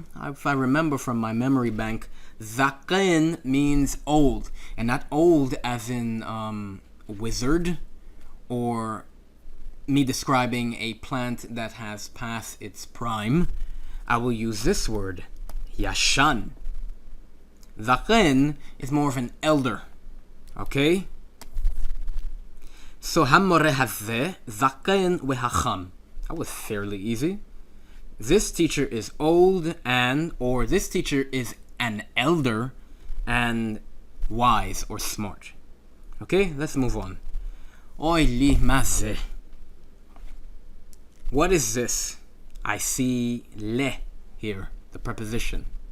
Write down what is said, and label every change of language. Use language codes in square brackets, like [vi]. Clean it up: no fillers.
[en] If I remember from my memory bank, זקן means old, and not old as in wizard, or me describing a plant that has passed its prime. I will use this word, yashan. זקן is more of an elder, okay? [he] So המורה הזה, זקן וחכם. [en] That was fairly easy. This teacher is old or this teacher is an elder and wise or smart. Okay, let's move on. [he] Oy li maze. [en] What is this? I see le here, the preposition.